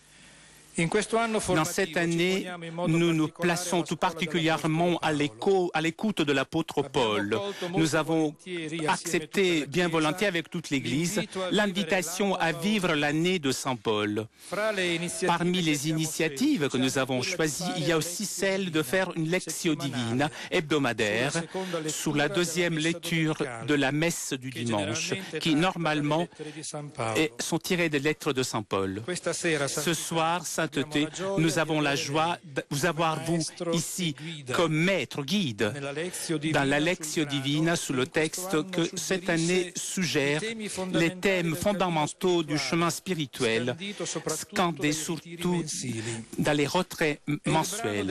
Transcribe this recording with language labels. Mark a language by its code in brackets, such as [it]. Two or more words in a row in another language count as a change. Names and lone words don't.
[fr] Dans cette année, nous nous plaçons tout particulièrement à l'écoute de l'apôtre Paul. Nous avons accepté bien volontiers avec toute l'Église l'invitation à vivre l'année de Saint Paul. Parmi les initiatives que nous avons choisies, il y a aussi celle de faire une [la] lectio divina [fr] hebdomadaire sous la deuxième lecture de la messe du dimanche, qui normalement sont tirées des lettres de Saint Paul. Ce soir, Sainteté, nous avons la joie de vous avoir, vous, ici, comme maître, guide, dans la [la] Lectio Divina, [fr] sous le texte que cette année suggère les thèmes fondamentaux du chemin spirituel, scandés surtout dans les retraits mensuels.